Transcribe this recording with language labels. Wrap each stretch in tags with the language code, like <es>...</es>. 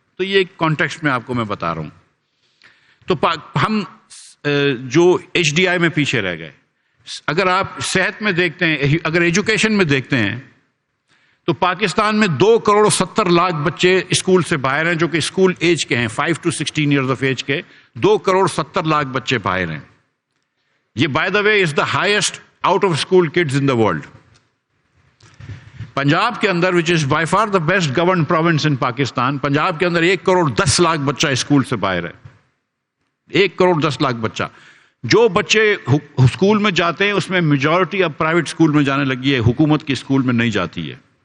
<ur>تو یہ ایک کانٹیکسٹ میں آپ کو میں بتا رہا ہوں. تو ہم جو ایچ ڈی آئی میں پیچھے رہ گئے. اگر آپ صحت میں دیکھتے ہیں، اگر ایجوکیشن میں دیکھتے ہیں تو پاکستان میں 2,70,00,000 بچے اسکول سے باہر ہیں، جو کہ اسکول ایج کے ہیں،</ur> <en>5 to 16 years of age</en> <ur>کے 2,70,00,000 بچے باہر ہیں.</ur> <en>یہ by the way is the highest out of school kids in the world.</en> <ur>Punjab کے اندر</ur> <en>which is by far the best governed province in Pakistan,</en> <ur>پنجاب کے اندر 1,10,00,000 بچہ اسکول سے باہر ہے. 1,10,00,000 بچہ. جو بچے اسکول میں جاتے ہیں اس میں میجورٹی اب پرائیویٹ اسکول میں جانے لگی ہے، حکومت کی اسکول میں نہیں جاتی ہے.</ur>